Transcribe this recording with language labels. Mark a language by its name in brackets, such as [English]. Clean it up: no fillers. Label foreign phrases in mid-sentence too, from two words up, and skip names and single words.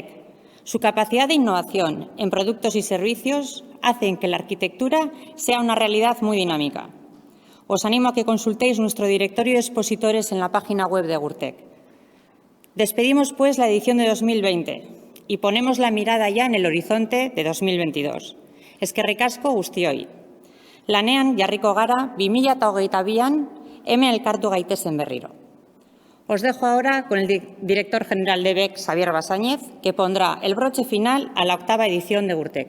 [Spanish] Su capacidad de innovación en productos y servicios hacen que la arquitectura sea una realidad muy dinámica. Os animo a que consultéis nuestro directorio de expositores en la página web de Egurtek. Despedimos, pues, la edición de 2020 y ponemos la mirada ya en el horizonte de 2022. [Basque] Eskerrik asko guztioi. Lanean jarriko gara 2022an hemen elkartu gaitezen berriro. [Spanish] Os dejo ahora con el director general de BEC, Xabier Basáñez, que pondrá el broche final a la 8ª edición de Gurtek.